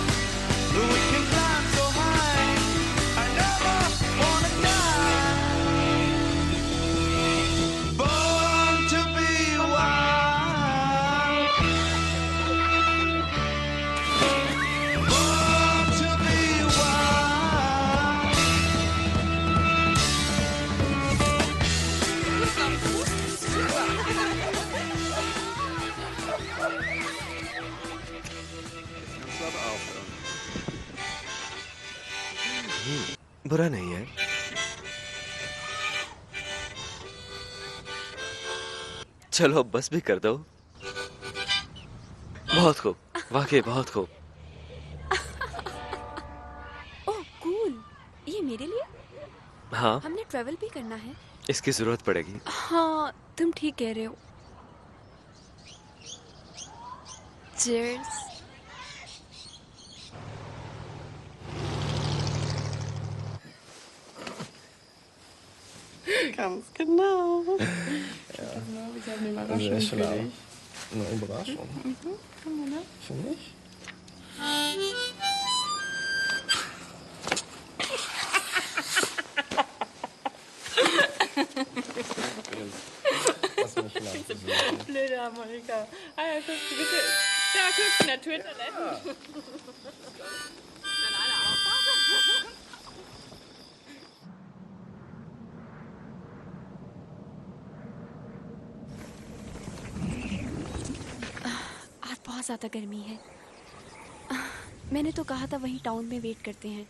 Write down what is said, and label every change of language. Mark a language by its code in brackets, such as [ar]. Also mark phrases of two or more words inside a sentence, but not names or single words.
[en] We can climb so high. I never wanna die. Born to be wild. Born to be wild. [hi] बुरा नहीं है। चलो अब बस भी कर दो। बहुत खूब, वाकई बहुत खूब। ओह कूल, ये मेरे लिए? हाँ, हमने ट्रेवल भी करना है। इसकी जरूरत पड़ेगी। हाँ तुम ठीक कह रहे हो। Cheers. [de] Ganz genau. Ja. Genau, ich habe eine Überraschung für dich. Eine Überraschung. Oder? Finde ich. Lass mich schlafen. Blöde Harmonika. Ah ja, guck, bitte. Da, guck, in der Toilette. [hi] आज बहुत ज़्यादा गर्मी है। मैंने तो कहा था वहीं टाउन में वेट करते हैं।